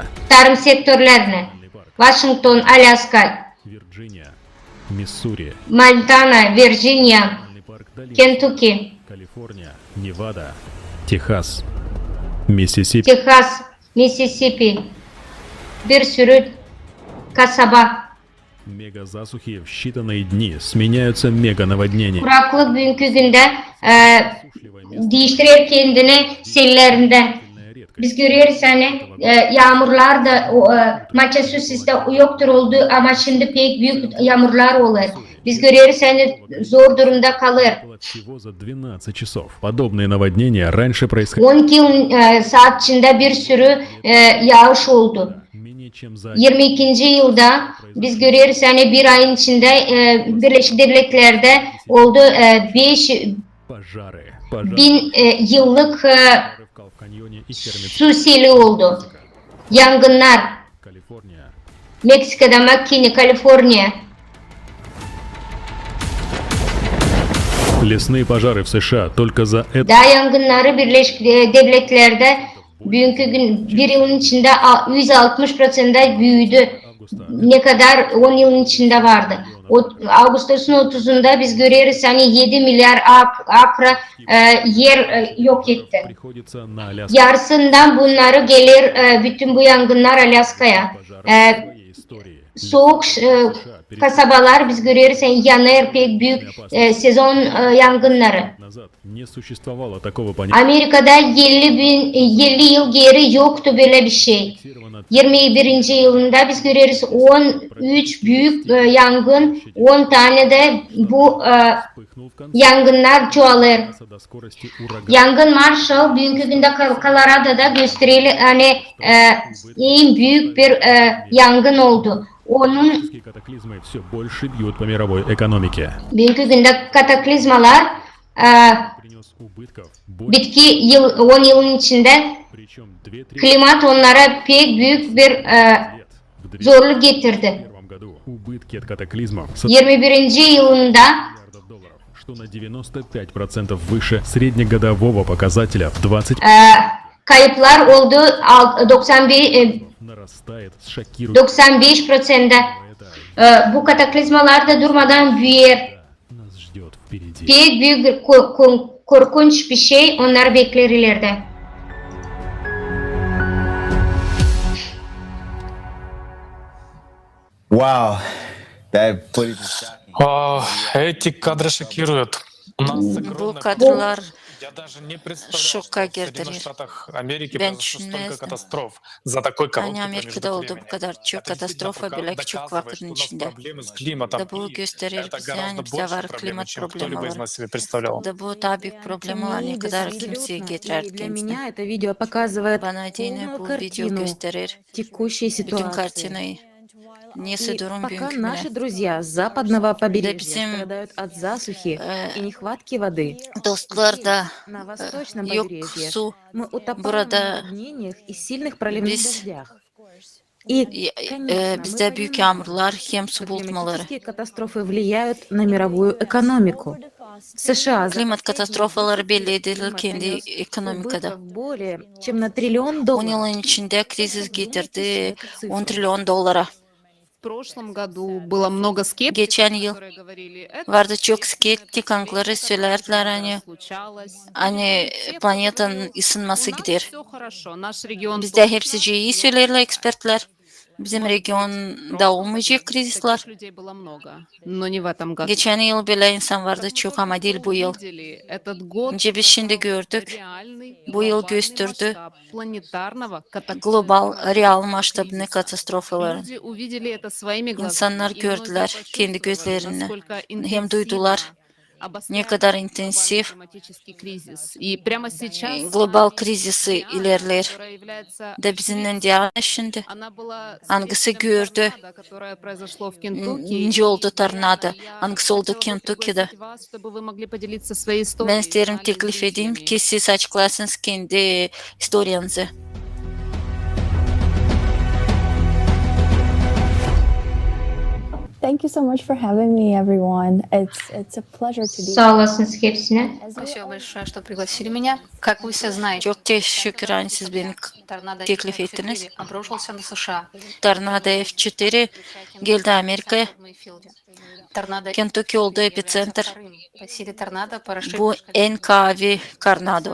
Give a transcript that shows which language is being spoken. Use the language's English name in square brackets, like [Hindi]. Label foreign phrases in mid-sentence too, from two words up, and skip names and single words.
[Gagauz] tarım sektörlerini. Washington, Alaska, [Russian] Вирджиния, Миссури, [Gagauz] Montana, Virginia, Kentucky, [Russian] Калифорния, Невада, Техас, Миссисипи. [Gagauz] Texas, Mississippi, bir sürü kasaba. [Russian] Мегазасухи в считанные дни сменяются меганаводнениями. [Gagauz] Kuraklık bugünkü günde değiştirir kendini sellerinde. Biz görüyoruz hani yağmurlar da Massachusetts'te yoktur oldu ama şimdi pek büyük yağmurlar olur. Biz görüyoruz hani zor durumda kalır. [Russian] Всего за 12 часов. Подобные наводнения раньше происходили [Gagauz] 12 saat içinde bir sürü yağış oldu. [Russian] менее чем за [Gagauz] 22. yılda biz görüyoruz hani bir ayın içinde Birleşik Devletler'de oldu 5 [Russian] пожары. [Gagauz] bin yıllık [Russian] В каньоне и Кермит, [Gagauz] su seli oldu. Yangınlar [Russian] Калифорния. [Gagauz] Meksika'da, McKinney, Kaliforniya. [Russian] Лесные пожары в США только за это [Gagauz] Dağ yangınları Birleşik Devletler'de bugünkü gün bir yılın içinde 160% büyüdü. Ne kadar 10 yılın içinde vardı. Ağustos'un 30'unda biz görüyoruz hani 7 milyar akre yer yok etti. [Russian] приходится на Аляску. [Gagauz] Yarısından bunları gelir bütün bu yangınlar Alaska'ya. [Russian] Своей истории. [Gagauz] Soğuk kasabalar biz görüyoruz yani yanır pek büyük sezon yangınları. [Russian] Назад не sуществовало такого понятия. [Gagauz] Amerika'da 50 yıl geri yoktu böyle bir şey. 21. yılında biz görüyoruz 13 büyük yangın, 10 tane de bu [Russian] Вспыхнул в конце [Gagauz] yangınlar çoğalır. [Russian] до скорости урагана. [Gagauz] Yangın Marshall bugünkü günde Colorado'da gösterilir hani en büyük bir yangın oldu. Onun [Russian] Климатические катаклизмы все больше бьют по мировой экономике. [Gagauz] bugünkü günde kataklizmalar [Russian] Принес убытков больше, [Gagauz] bitki 10 yılın içinde [Russian] причем 2/3 [Gagauz] klimat onlara pek büyük bir [Russian] лет. В [Gagauz] zorluk getirdi. [Russian] 2001 году убытки от катаклизмов [Gagauz] 21. yılında [Russian] миллиардов долларов, что на 95% выше среднегодового показателя в 20 [Gagauz] kayıplar oldu 95 [Russian] нарастает с шокирующей [Gagauz] 95%. Bu kataklizmalar da durmadan büyür. [Russian] нас ждет впереди. [Gagauz] Pek büyük bir korkunç bir şey onları bekler ileride. [English] Wow. That footage is shocking. [Russian] Эти кадры шокируют. У нас [Gagauz] Bu [Russian] огромная [Gagauz] kadrolar [Russian] Я даже не представлял, [Gagauz] şoka [Russian] что в Соединенных [Gagauz] girdirir. [Russian] Штатах Америки [Gagauz] Ben [Russian] произошло столько [Gagauz] düşünmezdim. [Russian] катастроф за такой [Gagauz] Hani [Russian] короткий [Gagauz] Amerika'da [Russian] промежуток [Gagauz] olduğu [Russian] времени. [Gagauz] bu kadar çok [Russian] Это действительно [Gagauz] katastrofa bile küçük [Russian] доказывает, [Gagauz] vaktin [Russian] что у нас [Gagauz] içinde. [Russian] проблемы с климатом. [Gagauz] Da bu [Russian] И [Gagauz] gösterir [Russian] это [Gagauz] bize [Russian] гораздо [Gagauz] yani bize [Russian] больше [Gagauz] var [Russian] проблемы, [Gagauz] klimat [Russian] чем [Gagauz] problemi [Russian] кто-либо из [Gagauz] var. [Russian] нас себе представлял. [Gagauz] Da bu daha büyük problem olan ne kadar kimseye getirir [Russian] Для [Gagauz] kendisine. [Russian] меня это видео показывает [Gagauz] Bana yine [Russian] полную [Gagauz] bu video [Russian] картину [Gagauz] gösterir [Russian] текущей [Gagauz] bütün [Russian] ситуации. [Gagauz] kartını. Neyse [Russian] И [Gagauz] durum [Russian] пока [Gagauz] bugünkü [Russian] наши [Gagauz] güne. [Russian] друзья с западного побережья [Gagauz] bizim, [Russian] страдают от засухи и нехватки воды, [Gagauz] Dostlar da [Russian] на восточном [Gagauz] yok [Russian] побережье [Gagauz] su. [Russian] мы утопаем в [Gagauz] Burada [Russian] наводнениях и сильных проливных [Gagauz] biz [Russian] дождях. И, конечно, мы [Gagauz] bizde büyük [Russian] понимаем, [Gagauz] yağmurlar, hem su [Russian] что [Gagauz] bulutmaları. [Russian] климатические катастрофы влияют на мировую экономику. США [Gagauz] Klimat katastrofaları belli edilir kendi ekonomikada. [Russian] убытков более чем на $1 триллион. [Gagauz] 10 yılın içinde kriz getirdi 10 trilyon dolara. [Russian] прошлом году было много скептиков, [Gagauz] Geçen yıl [Russian] которые говорили, это [Gagauz] vardı çok skeptik anları söylerdiler hani planetanın ısınması gider. [Russian] все хорошо, nаш регион [Gagauz] Bizde hepsi iyi söylerler ekspertler. Bizim regionda olmayacak krizler. [Russian] таких людей было много, но не в этом году. [Gagauz] Geçen yıl böyle insan vardı çok ama değil bu yıl. [Russian] Увидели этот год [Gagauz] Önce biz şimdi gördük. [Russian] реальный [Gagauz] Bu yıl [Russian] глобальный [Gagauz] gösterdi [Russian] масштаб планетарного [Gagauz] global, real maçtabını katastrofaların. [Russian] Люди увидели это своими глазами. [Gagauz] İnsanlar [Russian] И [Gagauz] gördüler [Russian] многие [Gagauz] kendi [Russian] почувствовали, [Gagauz] gözlerini. [Russian] насколько [Gagauz] Hem duydular ne [Russian] обостряется [Gagauz] kadar [Russian] глобальный [Gagauz] intensif [Russian] климатический кризис. И прямо сейчас [Gagauz] global krizisi ilerler. [Russian] которая является [Gagauz] De bizimle diğer şimdi. [Russian] она была [Gagauz] Hangisi [Russian] следствием [Gagauz] gördü? [Russian] торнадо, которое произошло в Кентукки. [Gagauz] Nece oldu [Russian] И, [Gagauz] tornado? [Russian] я [Gagauz] Hangisi oldu [Russian] хотела бы [Gagauz] Kentucky'de? [Russian] пригласить вас, чтобы вы могли поделиться своей [Gagauz] Ben [Russian] историей [Gagauz] isterim [Russian] с нами, [Gagauz] teklif edeyim [Russian] зрителями. [Gagauz] ki siz açıklarsınız kendi historianızı. [English] Thank you so much for having me, everyone. It's a pleasure to be [Gagauz] Sağ olasınız hepsine. [Russian] Спасибо большое, что пригласили меня. Как вы все знаете, [Gagauz] Çok teşekkür ederim siz beni [Russian] торнадо [Gagauz] teklif ettiniz. [Russian] F4 обрушился на США. [Gagauz] Tornado F4 geldi Amerika'ya. [Russian] Торнадо [Gagauz] Kentucky oldu [Russian] является [Gagauz] epicenter. [Russian] вторым по силе торнадо по расширению [Gagauz] Bu en kavi tornado.